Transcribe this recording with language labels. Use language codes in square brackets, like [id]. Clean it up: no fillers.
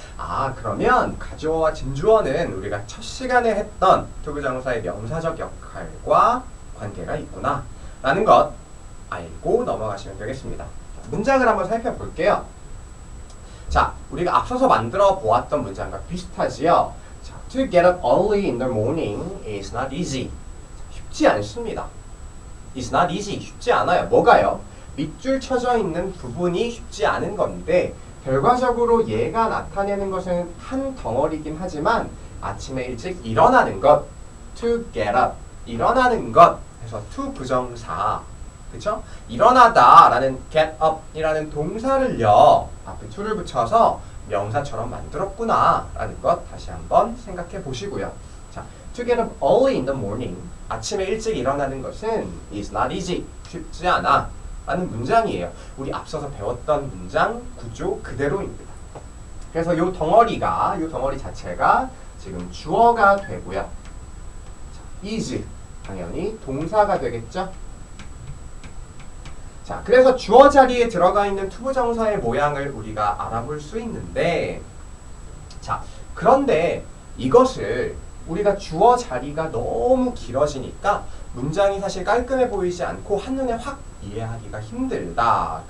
[ko] 아, 그러면 가주어와 진주어는 우리가 첫 시간에 했던 투부정사의 명사적 역할과 관계가 있구나 라는 것 알고 넘어가시면 되겠습니다. 문장을 한번 살펴볼게요. 자, 우리가 앞서서 만들어 보았던 문장과 비슷하지요. [en] 자, to get up early in the morning is not easy. [ko] 쉽지 않습니다. [en] It's not easy. [ko] 쉽지 않아요. 뭐가요? 밑줄 쳐져 있는 부분이 쉽지 않은 건데 결과적으로 얘가 나타내는 것은 한 덩어리긴 하지만 아침에 일찍 일어나는 것, [en] to get up, [ko] 일어나는 것 해서 to 부정사, 그쵸? 일어나다 라는 get up 이라는 동사를요 앞에 to를 붙여서 명사처럼 만들었구나 라는 것 다시 한번 생각해 보시고요. 자, [en] to get up early in the morning, [ko] 아침에 일찍 일어나는 것은 [en] is not easy, [ko] 쉽지 않아 라는 문장이에요. 우리 앞서서 배웠던 문장 구조 그대로입니다. 그래서 이 덩어리 자체가 지금 주어가 되고요. 자, is 당연히 동사가 되겠죠. 자, 그래서 주어 자리에 들어가 있는 투부정사의 모양을 우리가 알아볼 수 있는데, 자, 그런데 이것을 우리가 주어 자리가 너무 길어지니까 문장이 사실 깔끔해 보이지 않고 한눈에 확 이해하기가 힘들다.